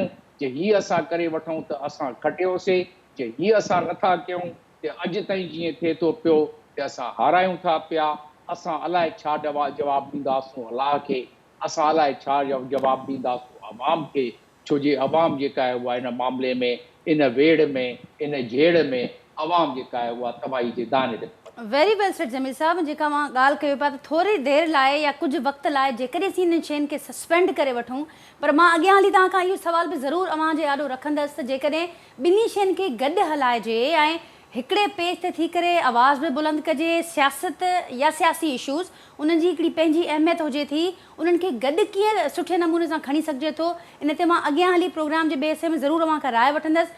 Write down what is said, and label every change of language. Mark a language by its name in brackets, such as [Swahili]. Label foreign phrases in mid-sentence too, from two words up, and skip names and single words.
[Sindhi] जे हीअ असां करे वठूं त असां खटियोसीं, जे हीअ असां नथा कयूं त अॼु ताईं जीअं थिए थो पियो त असां हारायूं था पिया। असां अलाए छा जवाबु ॾींदासूं अलाह खे, असां अलाए छा जवाबु ॾींदासूं अवाम खे, छो जे अवाम जेका आहे उहा इन मामले में, इन वेड़ में, इन झेड़ में अवाम जेका आहे उहा तबाही जे दाने ते। [English] very well said [Sindhi] जमील साहब, जेका मां ॻाल्हि कयो पिया त थोरी देरि लाइ या कुझु वक़्तु लाइ जेकॾहिं असीं इन शयुनि खे सस्पेंड करे वठूं, पर मां अॻियां हली तव्हां खां इहो सुवाल बि ज़रूरु अव्हां जे आॾो रखंदसि त जेकॾहिं ॿिन्ही शयुनि खे गॾु हलाइजे ऐं हिकिड़े पेज ते थी करे आवाज़ बि बुलंद कजे, सियासत या सियासी इशूज़ उन्हनि जी हिकिड़ी पंहिंजी अहमियत हुजे थी, उन्हनि खे गॾु कीअं सुठे नमूने सां खणी सघिजे थो, इन ते मां अॻियां हली प्रोग्राम जे ॿिए हिसे में ज़रूरु अव्हां खां राय वठंदसि।